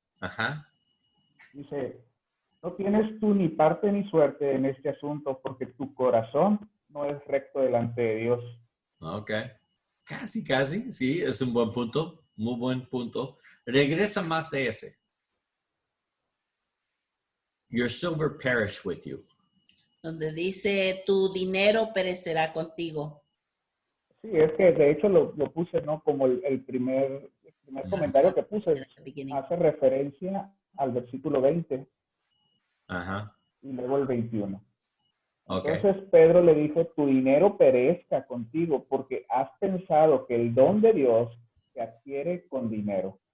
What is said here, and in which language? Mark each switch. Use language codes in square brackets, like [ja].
[es] Ajá. dice, no tienes tú ni parte ni suerte en este asunto porque tu corazón no es recto delante de Dios. Ok. Casi, sí, es un buen punto, muy buen punto. Regresa más de ese. [en] Your silver perish with you. [es] Donde dice, tu dinero perecerá contigo. Sí, es que de hecho lo puse, ¿no? Como el primer comentario que puse hace referencia al versículo 20 Ajá. y luego el 21. Ok. Entonces Pedro le dijo, tu dinero perezca contigo porque has pensado que el don de Dios se adquiere con dinero.